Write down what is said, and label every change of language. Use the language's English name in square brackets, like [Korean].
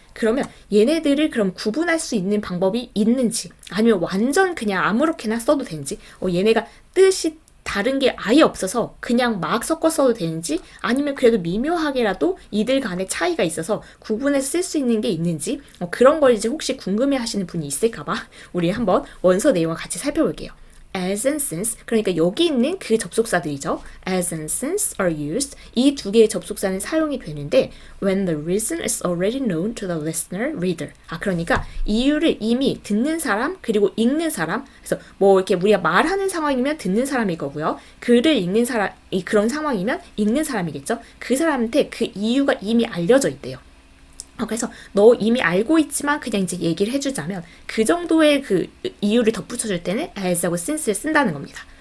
[Korean] 그러면 얘네들을 그럼 구분할 수 있는 방법이 있는지 아니면 완전 그냥 아무렇게나 써도 되는지 얘네가 뜻이 다른 게 아예 없어서 그냥 막 섞어 써도 되는지 아니면 그래도 미묘하게라도 이들 간의 차이가 있어서 구분해서 쓸 수 있는 게 있는지 그런 걸 이제 혹시 궁금해 하시는 분이 있을까봐 우리 한번 원서 내용을 같이 살펴볼게요. [English] As and since, [Korean] 그러니까 여기 있는 그 접속사들이죠. [English] As and since are used. [Korean] 이 두 개의 접속사는 사용이 되는데 [English] when the reason is already known to the listener, reader. [Korean] 그러니까 이유를 이미 듣는 사람 그리고 읽는 사람. 그래서 뭐 이렇게 우리가 말하는 상황이면 듣는 사람일 거고요. 글을 읽는 사람이 그런 상황이면 읽는 사람이겠죠. 그 사람한테 그 이유가 이미 알려져 있대요. 그래서 너 이미 알고 있지만 그냥 이제 얘기를 해주자면 그 정도의 그 이유를 덧붙여줄 때는 as하고 since를 쓴다는 겁니다.